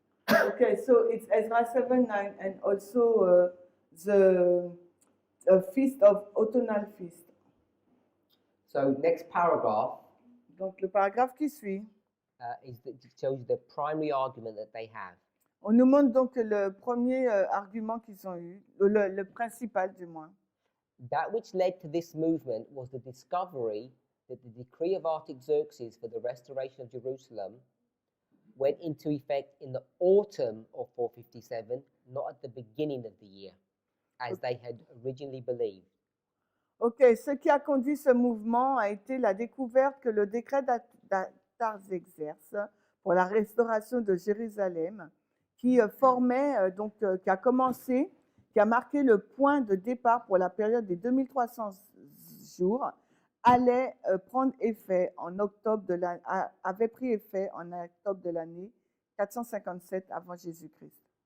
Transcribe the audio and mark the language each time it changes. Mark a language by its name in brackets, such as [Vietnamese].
[English] Okay, so it's Ezra 7:9 and also the feast of autumnal feast. So next paragraph [French] Donc le paragraphe qui suit, [English] is that it tells you the primary argument that they have. [French] on nous montre donc le premier argument qu'ils ont eu, le principal du moins. [English] That which led to this movement was the discovery that the decree of Artaxerxes for the restoration of Jerusalem went into effect in the autumn of 457, not at the beginning of the year, as they had originally believed. [French] Ok, ce qui a conduit ce mouvement a été la découverte que le décret d'Artaxerxès pour la restauration de Jérusalem, qui qui a commencé, qui a marqué le point de départ pour la période des 2300 jours, allait prendre effet en octobre avait pris effet en octobre de l'année 457 avant Jésus-Christ.